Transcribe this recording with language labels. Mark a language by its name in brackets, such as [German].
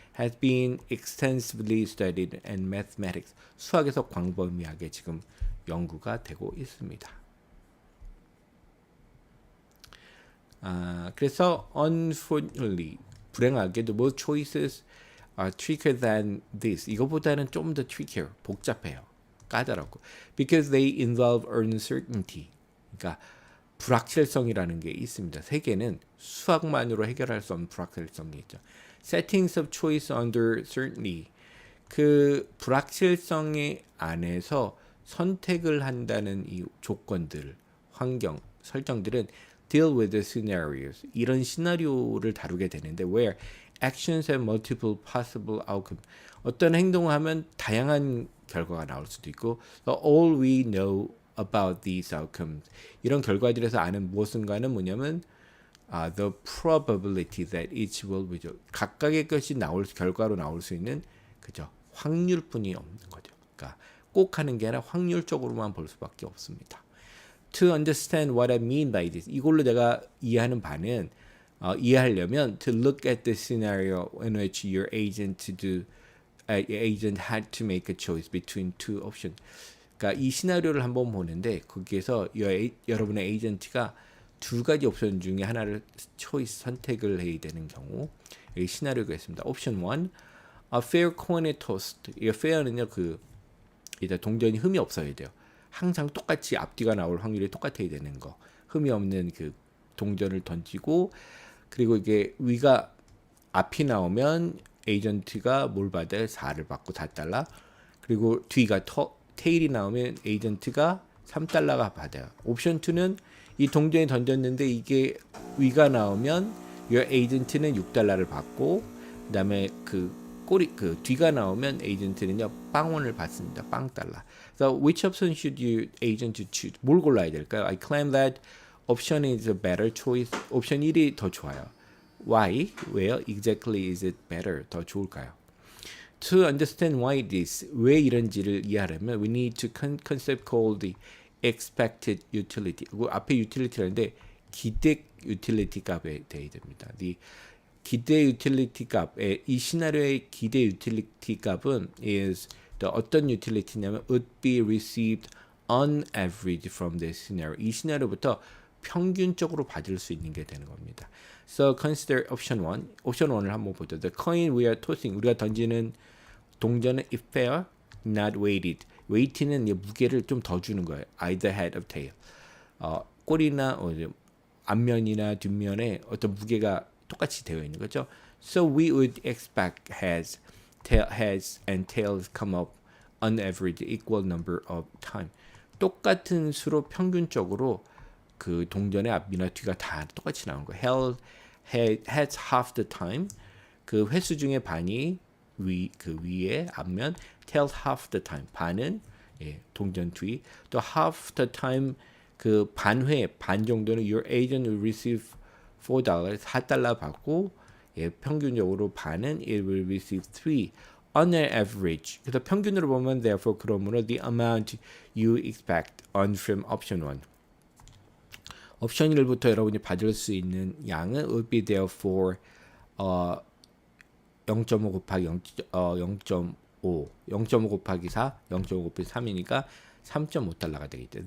[English] Has been extensively studied in mathematics. [Korean] 수학에서 광범위하게 지금 연구가 되고 있습니다. [English] 그래서 unfortunately [Korean] 불행하게도 [English] most choices are trickier than this. [Korean] 이거보다는 좀 더 trickier, 복잡해요. 까다롭고. [English] Because they involve uncertainty. [Korean] 그러니까 불확실성이라는 게 있습니다. 세계는 수학만으로 해결할 수 없는 불확실성이 있죠. [English] Settings of choice under certainty. [Korean] 그 불확실성의 안에서 선택을 한다는 이 조건들, 환경, 설정들은 [English] deal with the scenarios. [Korean] 이런 시나리오를 다루게 되는데 [English] where actions have multiple possible outcomes. [Korean] 어떤 행동을 하면 다양한 결과가 나올 수도 있고 [English] all we know about these outcomes. [Korean] 이런 결과들에서 아는 무엇인가는 뭐냐면 [English] the probability that each will be [Korean] 각각의 것이 결과로 나올 수 있는 그죠 확률뿐이 없는 거죠. 그러니까 꼭 하는 게 아니라 확률적으로만 볼 수밖에 없습니다. [English] To understand what I mean by this, [Korean] 이걸로 내가 이해하는 바는 이해하려면 [English] to look at the scenario in which your agent had to make a choice between two options. [Korean] 그러니까 이 시나리오를 한번 보는데 거기에서 여러분의 에이전트가 두 가지 옵션 중에 하나를 선택을 해야 되는 경우 여기 시나리오가 있습니다. [English] 옵션 1, a fair coin tossed. [Korean] 이 fair는요 이제 동전이 흠이 없어야 돼요. 항상 똑같이 앞뒤가 나올 확률이 똑같아야 되는 거. 흠이 없는 그 동전을 던지고 그리고 이게 위가 앞이 나오면 에이전트가 뭘 받아요? 4를 받고 4달러. 그리고 뒤가 테일이 나오면 에이전트가 3달러가 받아요. 옵션 2는 이 동전이 던졌는데 이게 위가 나오면 이 에이전트는 6달러를 받고 그다음에 그 뒤가 나오면 에이전트는요 빵원을 받습니다. 빵달러. [English] So which option should you agent choose? [Korean] 뭘 골라야 될까요? [English] I claim that option is a better choice. [Korean] 옵션 1이 더 좋아요. [English] Why? [Korean] 왜요? [English] Exactly is it better? [Korean] 더 좋을까요? [English] To understand why this, [Korean] 왜 이런지를 이해하려면 [English] we need to concept called the expected utility. [Korean] 앞에 utility라는데 기대 utility 값에 대해야 됩니다. The 기대 utility 값의 이 시나리오의 기대 utility 값은 is 어떤 utility냐면 [English] would be received on average from this scenario. [Korean] 이 시나리오부터 평균적으로 받을 수 있는 게 되는 겁니다. [English] So consider option 1. [Korean] 옵션 1을 한번 보죠. [English] The coin we are tossing. [Korean] 우리가 던지는 동전은 [English] if fair, not weighted. [Korean] weight는 무게를 좀 더 주는 거예요. [English] either head or tail. [Korean] 꼬리나 앞면이나 뒷면에 어떤 무게가 똑같이 되어 있는 거죠. [English] So we would expect heads and tails come up on average equal number of time. [Korean] 똑같은 수로 평균적으로 그 동전의 앞이나 뒤가 다 똑같이 나오는 거예요. [English] Heads half the time. [Korean] 그 횟수 중에 반이 그 위에 앞면, [English] tails half the time. [Korean] 반은 동전 뒤. [English] 또 half the time [Korean] 그 반 정도는 [English] your agent will receive $4, [Korean] 4달러 받고 평균적으로 반은 [English] it will receive 3 on an average. [Korean] 그래서 평균으로 보면 [English] therefore [Korean] 그러므로 [English] the amount you expect on from option 1. [Korean] 옵션 1부터 여러분이 받을 수 있는 양은 [English] would be therefore [Korean] 0.5 곱하기 0.5 곱하기 4, 0.5 곱하기 3이니까 3.5달러가 되겠죠.